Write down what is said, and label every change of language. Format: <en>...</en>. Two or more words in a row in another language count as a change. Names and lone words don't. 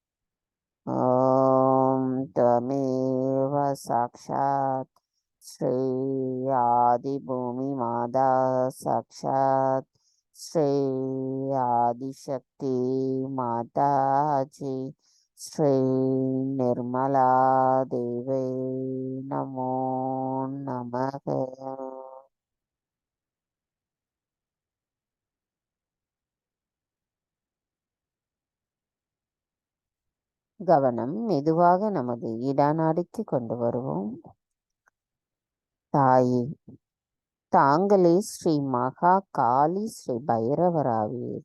<sa>ओम त्वमेव साक्षात् श्री आदि भूमि माता साक्षात् श्री आदिशक्ति माताजी श्री निर्मला देवी नमो नमः।</sa> <ta>கவனம் மெதுவாக நமது இடநாடிக்கு கொண்டு வருவோம். தாயே, தாங்களே ஸ்ரீ மகா காளி ஸ்ரீ பைரவராவீர்.</ta>